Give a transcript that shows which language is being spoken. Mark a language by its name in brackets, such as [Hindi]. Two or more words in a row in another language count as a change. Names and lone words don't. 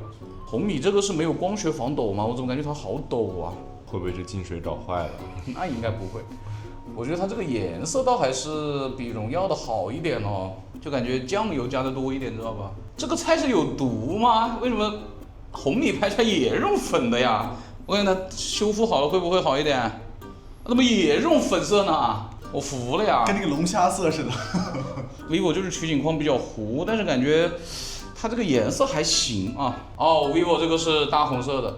[Chinese] 紅米這個是沒有光學防抖嗎？我怎麼感覺它好抖啊？會不會是進水搞壞了？那應該不會。我覺得它這個顏色倒還是比榮耀的好一點哦，就感覺醬油加的多一點，知道吧？這個菜是有毒嗎？為什麼？紅米拍出來也用粉的呀，我看它修復好了會不會好一點？怎麼也用粉色呢？我服了呀！跟那個龍蝦色似的。 vivo 就是取景框比較糊，但是感覺它這個顏色還行啊。哦 ，vivo 這個是大紅色的。